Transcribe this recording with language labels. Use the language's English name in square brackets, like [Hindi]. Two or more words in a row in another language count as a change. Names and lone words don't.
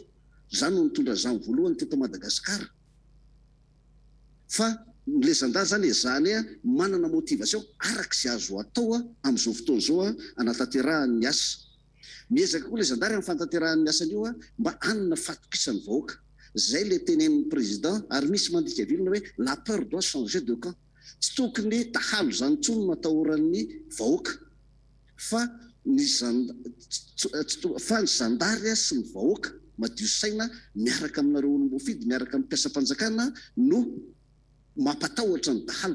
[Malagasy] Zany no mitondra zany voalohany teto Madagasikara. Fa le zandary zany ezahany manana motivation arak'izay azo atao amin'izao fotoana zao anatanterahany asa. Miezaka koa le zandary amin'ny fantanterahany asany io mba hanana fatokisany vahoaka. Zay le tenenin'ny président ary misy mandika vilona hoe [French] la peur doit changer de camp. [Malagasy] Tsy tokony tahalo zany intsony no atahoran'ny vahoaka fa ny zandary sy ny vahoaka madio saina miaraka aminareo olom-boafidy miaraka amin'ny mpiasam-panjakana no mampatahotra ny dahalo.